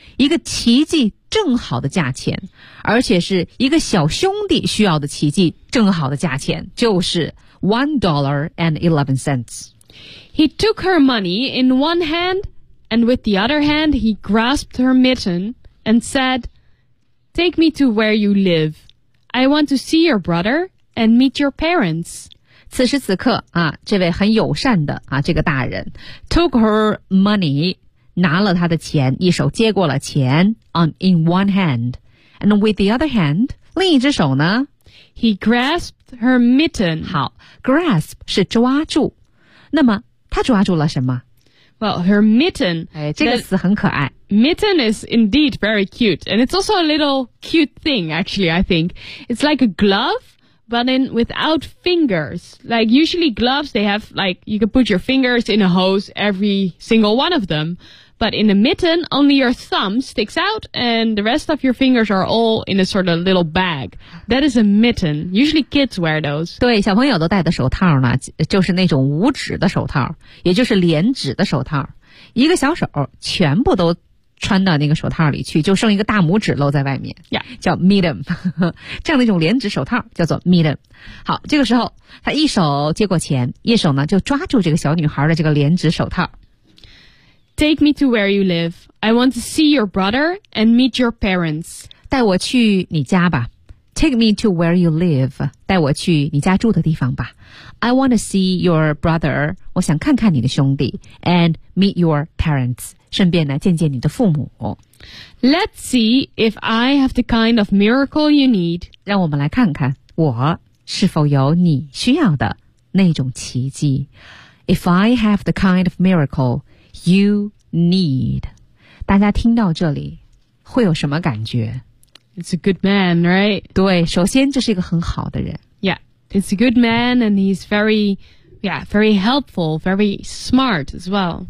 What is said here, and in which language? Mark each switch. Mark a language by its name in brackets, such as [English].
[Chinese] 一个奇迹正好的价钱而且是一个小兄弟需要的奇迹正好的价钱就是 $1.11. [English] He took her money in one hand, and with the other hand, he grasped her mitten and said,Take me to where you live. I want to see your brother and meet your parents. [Chinese] 此时此刻啊，这位很友善的啊，这个大人 [English] took her money, [Chinese] 拿了他的钱，一手接过了钱 [English] in one hand. And with the other hand, [Chinese] 另一只手呢 [English] He grasped her mitten. [Chinese] 好 ,grasp 是抓住。那么他抓住了什么 [English] ?Well, her mitten. [Chinese] 哎这个词很可爱。 [English] Mitten is indeed very cute. And it's also a little cute thing, actually, I think. It's like a glove, but in without fingers. Like usually gloves, they have like, you can put your fingers in a hose, every single one of them. But in a mitten, only your thumb sticks out and the rest of your fingers are all in a sort of little bag. That is a mitten. Usually kids wear those. [Chinese] 对，小朋友都戴的手套呢，就是那种五指的手套，也就是连指的手套。一个小手全部都穿到那个手套里去，就剩一个大拇指露在外面。 [English] Yeah. [Chinese] 叫 mitten. 这样的一种连指手套叫做 mitten. 好，这个时候他一手接过钱，一手呢就抓住这个小女孩的这个连指手套。 [English] Take me to where you live. I want to see your brother and meet your parents. [Chinese] 带我去你家吧。 [English] Take me to where you live. [Chinese] 带我去你家住的地方吧。 [English] I want to see your brother. [Chinese] 我想看看你的兄弟。 [English] And meet your parents. [Chinese] 顺便呢见见你的父母。 [English] Let's see if I have the kind of miracle you need. [Chinese] 让我们来看看我是否有你需要的那种奇迹。 [English] If I have the kind of miracle... You need. [Chinese] 大家听到这里会有什么感觉 [English] It's a good man, right? [Chinese] 对，首先这是一个很好的人。 [English] Yeah, it's a good man and he's very, yeah, very helpful, very smart as well.